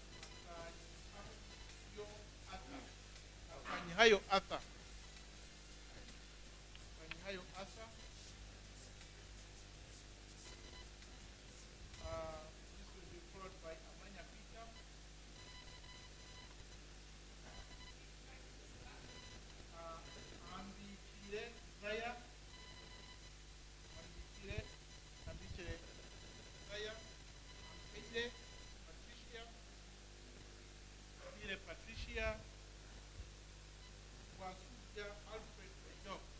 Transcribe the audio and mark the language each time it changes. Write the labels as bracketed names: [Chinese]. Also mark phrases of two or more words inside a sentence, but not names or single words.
[English] Afanyihayo Arthur. Afanyihayo Arthur. This will be followed by Amanya Peter. Ambi Kire Zaya. Patricia, Wasuja Alfred Bejo.